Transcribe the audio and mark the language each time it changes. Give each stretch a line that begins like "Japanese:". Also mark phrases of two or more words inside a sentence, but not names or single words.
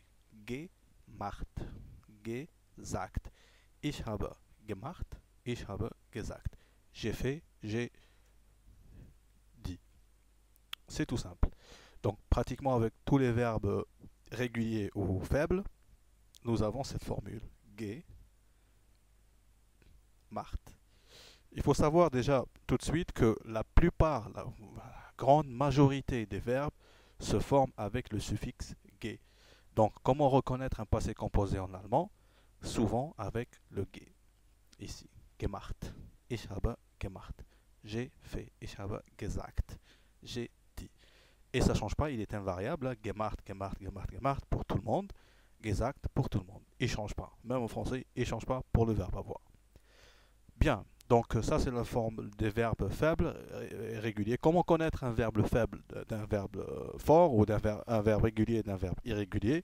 German: Gemacht, gesagt. Ich habe gemacht, ich habe gesagt.
French: J'ai fait, j'ai dit. C'est tout simple. Donc, pratiquement avec tous les verbes réguliers ou faibles, nous avons cette formule.
German: Gemacht.
French: Il faut savoir déjà tout de suite que la plupart, la grande majorité des verbes se forment avec le suffixe ge. Donc, comment reconnaître un passé composé en allemand? Souvent avec le ge. Ici,
German: gemacht. Ich habe gemacht.
French: J'ai fait.
German: Ich habe gesagt.
French: J'ai dit. Et ça ne change pas, il est invariable.
German: Gemacht, gemacht, gemacht, gemacht
French: pour tout le monde. Gesagt pour tout le monde. Il ne change pas. Même en français, il ne change pas pour le verbe avoir. Bien, donc ça c'est la forme des verbes faibles et réguliers. Comment connaître un verbe faible d'un verbe fort ou un verbe régulier d'un verbe irrégulier?